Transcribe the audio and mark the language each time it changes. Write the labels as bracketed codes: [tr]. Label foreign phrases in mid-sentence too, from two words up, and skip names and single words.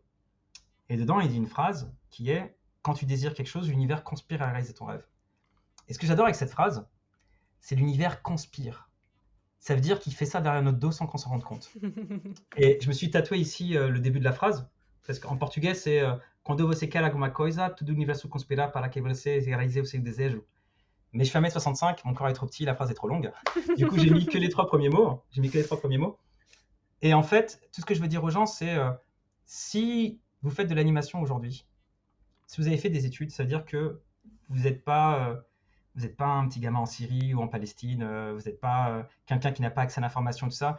[fr] Et dedans, il dit une phrase qui est quand tu désires quelque chose, l'univers conspire à réaliser ton rêve. Et ce que j'adore avec cette phrase, c'est l'univers conspire. Ça veut dire qu'il fait ça derrière notre dos sans qu'on s'en rende compte. Et je me suis tatoué ici le début de la phrase, parce qu'en portugais, c'est [pt] Quando você quer alguma coisa, todo o universo conspira para que você réalise o seu desejo. [fr] Mais je fais 1m65, mon corps est trop petit, la phrase est trop longue. Du coup, j'ai mis que les 3 premiers mots. Et en fait, tout ce que je veux dire aux gens, c'est si vous faites de l'animation aujourd'hui, si vous avez fait des études, ça veut dire que vous n'êtes pas un petit gamin en Syrie ou en Palestine, vous n'êtes pas quelqu'un qui n'a pas accès à l'information, tout ça.